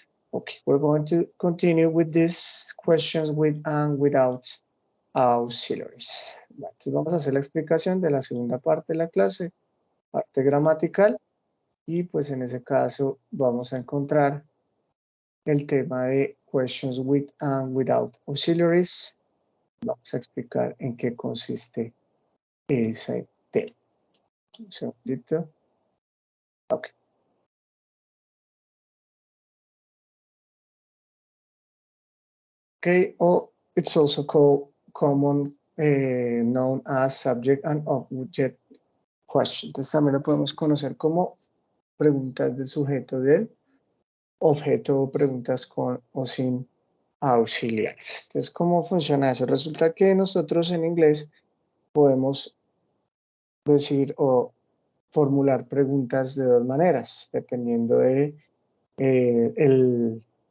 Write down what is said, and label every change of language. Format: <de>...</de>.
<en>Okay, we're going to continue with these questions with and without auxiliaries.</en> <es>Entonces vamos a hacer la explicación de la segunda parte de la clase, parte gramatical, y pues en ese caso vamos a encontrar el tema de</es> <en>questions with and without auxiliaries.</en> <es>Vamos a explicar en qué consiste ese tema. Un segundito. Ok.</es> <en>Okay, it's also called common known as subject and object question.</en> <es>Entonces también lo podemos conocer como preguntas del sujeto del objeto o preguntas con o sin auxiliares. Entonces, ¿cómo funciona eso? Resulta que nosotros en inglés podemos decir o formular preguntas de dos maneras, dependiendo de el</es>